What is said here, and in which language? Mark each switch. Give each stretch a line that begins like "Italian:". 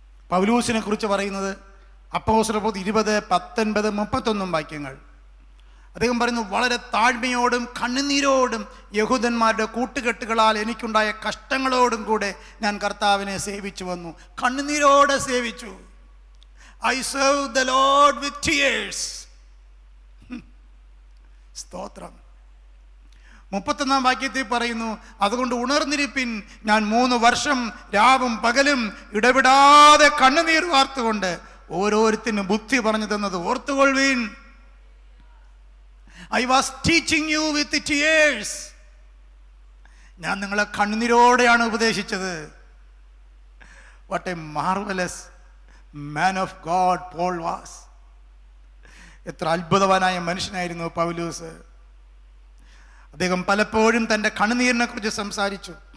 Malayalam: പൗലൂസിനെ കുറിച്ച് പറയുന്നത് അപ്പോസ്തലപ്രവൃത്തി 20:19-31 വാക്യങ്ങൾ. അദ്ദേഹം പറയുന്നു, വളരെ താഴ്മയോടും കണ്ണുനീരോടും യഹൂദന്മാരുടെ കൂട്ടുകെട്ടുകളാൽ എനിക്കുണ്ടായ കഷ്ടങ്ങളോടും കൂടെ ഞാൻ കർത്താവിനെ സേവിച്ചു വന്നു. കണ്ണുനീരോടെ സേവിച്ചു.
English: I served the Lord with tears.
Malayalam: സ്തോത്രം. 31 വാക്യത്തിൽ പറയുന്നു, അതുകൊണ്ട് ഉണർന്നിരിപ്പിൻ, ഞാൻ 3 വർഷം രാവും പകലും ഇടവിടാതെ കണ്ണുനീർ വാർത്തുകൊണ്ട് ഓരോരുത്തരും ബുദ്ധി പറഞ്ഞു തന്നത് ഓർത്തുകൊള്ളുവീൻ.
English: I was teaching you with tears.
Malayalam: ഞാൻ നിങ്ങളെ കണ്ണുനീരോടെയാണ് ഉപദേശിച്ചത്.
English: What a marvelous man of God Paul was.
Malayalam: എത്ര അത്ഭുതവാനായ മനുഷ്യനായിരുന്നു പൗലോസ്. അദ്ദേഹം പലപ്പോഴും തൻ്റെ കണ്ണുനീരിനെ കുറിച്ച് സംസാരിച്ചു.